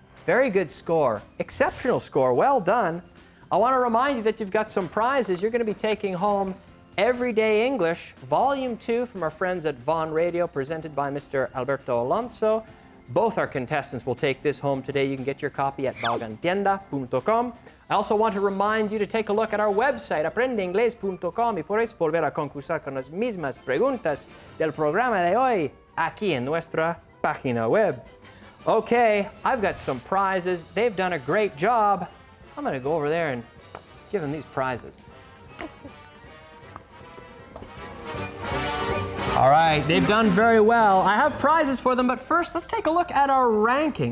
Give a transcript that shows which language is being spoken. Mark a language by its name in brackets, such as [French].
[English] Very good score, exceptional score, well done. I want to remind you that you've got some prizes. You're going to be taking home Everyday English, Volume 2 from our friends at Vaughan Radio, presented by Mr. Alberto Alonso. Both our contestants will take this home today. You can get your copy at vaughantienda.com. I also want to remind you to take a look at our website, [Spanish] aprendeinglés.com, y podéis volver a concursar con las mismas preguntas del programa de hoy aquí en nuestra página web. [English] Okay, I've got some prizes. They've done a great job. I'm going to go over there and give them these prizes. All right, they've done very well. I have prizes for them, but first, let's take a look at our ranking.